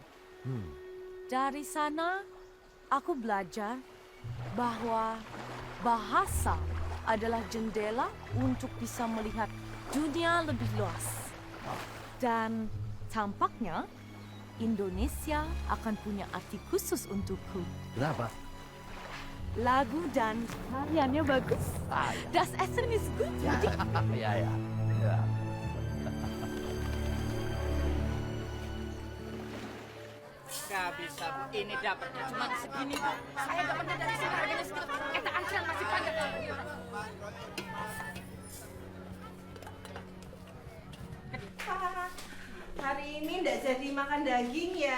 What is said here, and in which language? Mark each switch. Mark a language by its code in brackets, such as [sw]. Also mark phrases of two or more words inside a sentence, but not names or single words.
[id] Dari sana, aku belajar bahwa bahasa adalah jendela untuk bisa melihat dunia lebih luas. Dan tampaknya Indonesia akan punya arti khusus untukku. Kenapa? Lagu dan tariannya bagus. [de] Das Essen ist gut. [id] Ya. Gak bisa, Bu. Ini dapatnya cuma segini, Bu. Saya gak pernah dari sini harganya segitu. Eta antrian masih panjang. Hari ini nggak jadi makan daging ya.